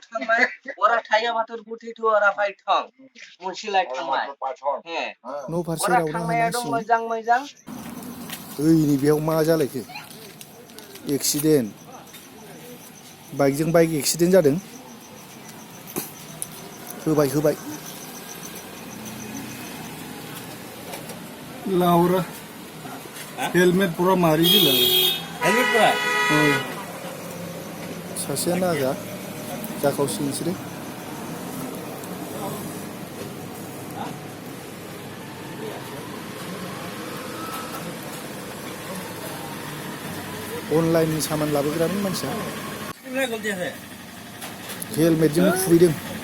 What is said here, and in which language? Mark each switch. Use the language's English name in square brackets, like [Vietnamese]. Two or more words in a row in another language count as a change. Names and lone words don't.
[Bodo] न' फारसे रावना हानांसिगोन ओइनै बेयाव मा जालायखो एक्सिडेन्ट बाइकजों बाइक एक्सिडेन्ट जादों होबाय लाउरा हेलमेट पूरा मारी दिला हेलमेट पूरा सासेया नागा जाखावसिगोन बिसोरो अनलाइननि सामान लाबोग्रामोन मानसिया हेलमेटजों खुबैदों